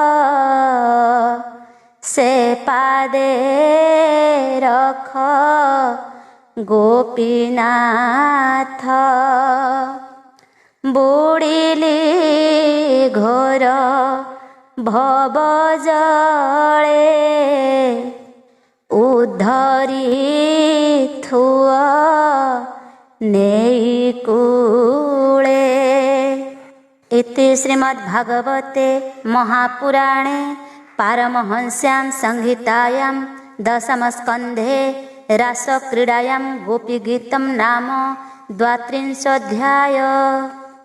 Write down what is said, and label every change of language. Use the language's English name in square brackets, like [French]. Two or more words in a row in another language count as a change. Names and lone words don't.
[Odia] ସେ ପାଦେ ରଖ ଗୋପୀନାଥ ବୁଡ଼ିଲି ଘୋର ଭବ ଜଳେ ଉଦ୍ଧରି ଥୁଅ ନେଇ କୂଳେ। [Sanskrit] इति श्रीमद्भागवते महापुराणे पारमहंस्यां संहितायां दशमस्कन्धे रासक्रीडायां गोपीगीतं नाम 32 अध्याय।